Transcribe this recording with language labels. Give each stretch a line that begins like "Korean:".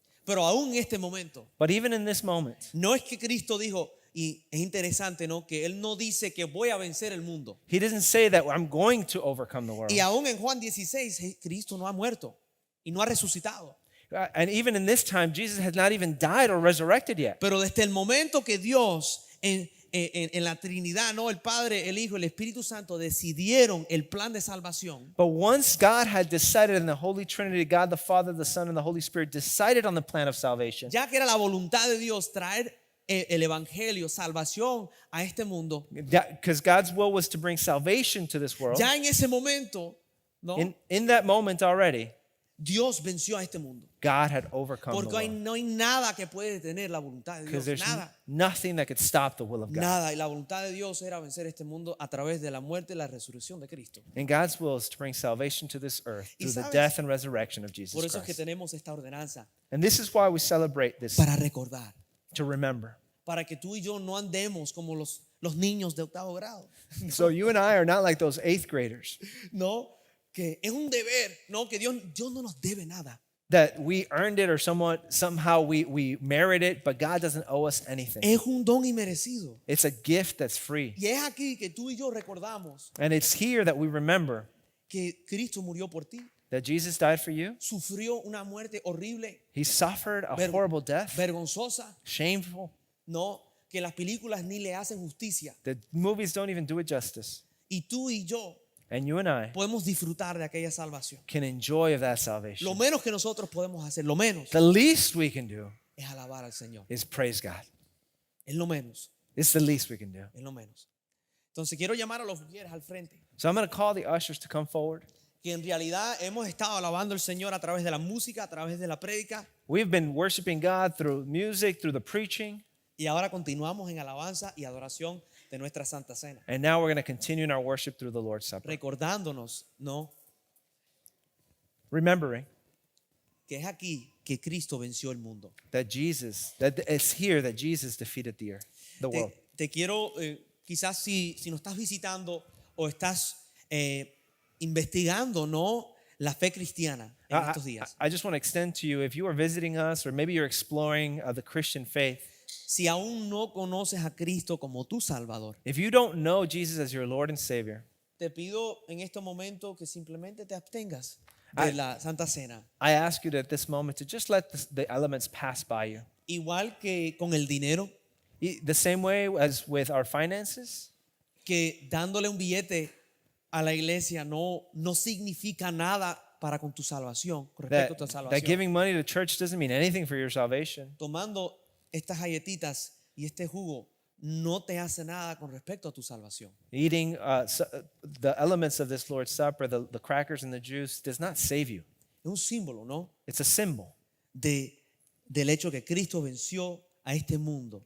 Spanish: Pero aún en este momento,
English: But even in this moment,
Spanish: no es que Cristo dijo, y es interesante, ¿no? Que Él no dice que voy a vencer el mundo.
English: he doesn't say that I'm going to overcome the world.
Spanish: Y aún en Juan 16, Cristo no ha muerto y no ha resucitado.
English: And even in this time, Jesus has not even died or resurrected yet.
Spanish: Pero desde el momento que Dios en la Trinidad, ¿no? El Padre, el Hijo, el Espíritu Santo decidieron el plan de salvación.
English: But once God had decided in the Holy Trinity, God the Father, the Son, and the Holy Spirit decided on the plan of salvation,
Spanish: Ya que era la voluntad de Dios traer el evangelio, salvación a este mundo.
English: because God's will was to bring salvation to this world.
Spanish: Ya en ese momento, ¿no?
English: In that moment already,
Spanish: Dios venció a este mundo.
English: God had overcome the
Spanish: Porque
English: world.
Spanish: no hay nada que puede detener la voluntad de
English: Because
Spanish: Dios.
English: there's
Spanish: Nada.
English: nothing that could stop the will of God.
Spanish: Nada. Y la voluntad de Dios era vencer este mundo a través de la muerte y la resurrección de Cristo.
English: And God's will is to bring salvation to this earth
Spanish: Y
English: through the
Spanish: sabes,
English: death and resurrection of
Spanish: Por
English: Jesus
Spanish: eso es que
English: Christ.
Spanish: tenemos esta ordenanza
English: And this is why we celebrate this,
Spanish: para recordar.
English: to remember.
Spanish: Para que tú y yo no andemos como los niños de octavo grado.
English: So you and I are not like those 8th graders,
Spanish: No, que es un deber. No, que Dios no nos debe nada.
English: that we earned it or somehow we merit it, but God doesn't owe us anything.
Spanish: Es un don inmerecido.
English: It's a gift that's free.
Spanish: Y es aquí que tú y yo recordamos
English: And it's here that we remember
Spanish: que Cristo murió por ti.
English: that Jesus died for you.
Spanish: Sufrió una muerte horrible,
English: He suffered a
Spanish: Ver-
English: horrible death,
Spanish: vergonzosa.
English: shameful.
Spanish: No, que las películas ni le hacen justicia.
English: The movies don't even do it justice.
Spanish: Y tú y yo
English: And you and I
Spanish: podemos disfrutar de aquella salvación.
English: can enjoy of that
Spanish: Lo
English: salvation.
Spanish: menos que nosotros podemos hacer, lo menos,
English: The least we can do
Spanish: es alabar al Señor.
English: is praise God.
Spanish: Es lo menos,
English: It's the least we can do.
Spanish: es lo menos. Entonces quiero llamar a los mujeres al frente.
English: So I'm going to call the ushers to come forward.
Spanish: Que en realidad hemos estado alabando al Señor a través de la música, a través de la prédica.
English: We've been worshiping God through music, through the preaching,
Spanish: Y ahora continuamos en alabanza y adoración de nuestra Santa Cena.
English: and now we're going to continue in our worship through the Lord's Supper.
Spanish: Recordándonos, ¿no?
English: Remembering
Spanish: Que es aquí que Cristo venció el mundo.
English: that it's here that Jesus defeated the earth, the world.
Spanish: Te quiero, quizás si nos estás visitando o estás investigando, ¿no? La fe cristiana en estos días.
English: I just want to extend to you, if you are visiting us or maybe you're exploring the Christian faith,
Spanish: Si aún no conoces a Cristo como tu Salvador,
English: if you don't know Jesus as your Lord and Savior,
Spanish: te pido en este momento que simplemente te abstengas de la Santa Cena.
English: I ask you at this moment to just let the elements pass by you.
Spanish: Igual que con el dinero,
English: The same way as with our finances,
Spanish: que dándole un billete a la iglesia no significa nada para con tu salvación, con respecto a tu
English: that
Spanish: salvación.
English: giving money to church doesn't mean anything for your salvation.
Spanish: Tomando estas galletitas y este jugo, no te hace nada con respecto a tu salvación.
English: Eating the elements of this Lord's Supper, the crackers and the juice, does not save you.
Spanish: Es un símbolo, ¿no?
English: It's a symbol
Spanish: Del hecho que Cristo venció a este mundo.